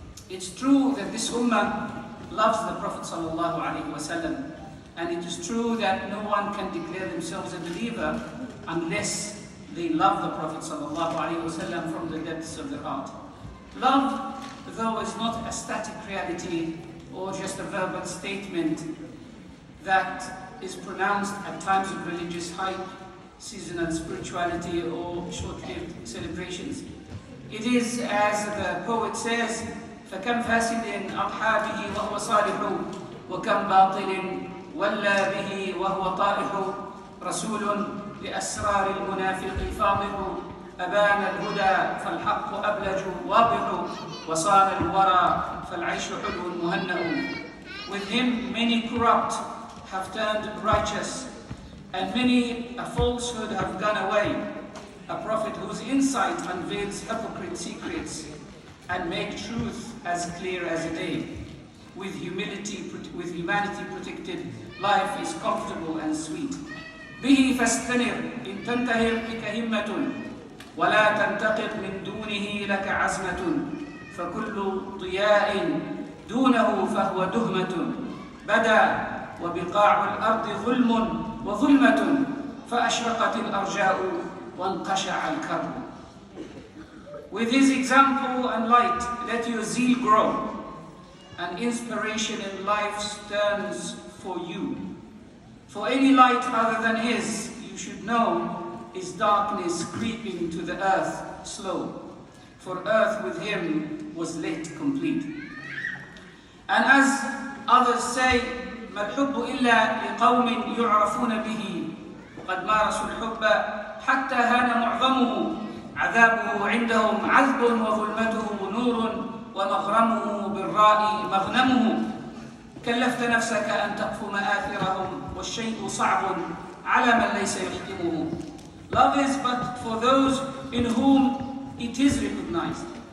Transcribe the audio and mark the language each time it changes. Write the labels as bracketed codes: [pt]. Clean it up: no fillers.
[en] It's true that this ummah loves the Prophet sallallahu alayhi wa sallam, and it is true that no one can declare themselves a believer unless they love the Prophet sallallahu alayhi wa sallam from the depths of their heart. Love, though, is not a static reality or just a verbal statement that is pronounced at times of religious hype, seasonal spirituality, or short-lived celebrations. It is, as the poet says, [ar] فَكَمْ فَاسِدٍ أَضْحَى بِهِ وَهُوَ صَالِحُ وَكَمْ بَاطِلٍ وَلَّى بِهِ وَهُوَ طَائِحُ رَسُولٌ لِأَسْرَارِ الْمُنَافِقِ فَاضِحُ أبان الهدى فالحق أبلج واضح وصان الورى فالعيش حلو مهنأ. [en] With him many corrupt have turned righteous, and many a falsehood have gone away. A prophet whose insight unveils hypocrite secrets and make truth as clear as a day. With humanity protected, life is comfortable and sweet. [ar] به فاستنر إن تنتهر بك همة ولا تنتقد من دونه لك عزمة فكل ضياء دونه فهو دهمة بدا وبقاع الأرض ظلم وظلمة فأشرقت الأرجاء وانقشع الكرب. [en] With his example and light, let your zeal grow, and inspiration in life stands for you. For any light other than his, you should know, is darkness creeping to the earth slow, for earth with him was lit complete. And as others say, [ar] ما الحب إلا لقوم يعرفون به وقد مارسوا الحب حتى هان معظمه عذابه عندهم عذب وظلمته نور ومغرمه بالراء مغنمه كلفت نفسك أن تقف مآثرهم والشيء صعب على من ليس يحكمه. [en] Love is but for those in whom it is recognized.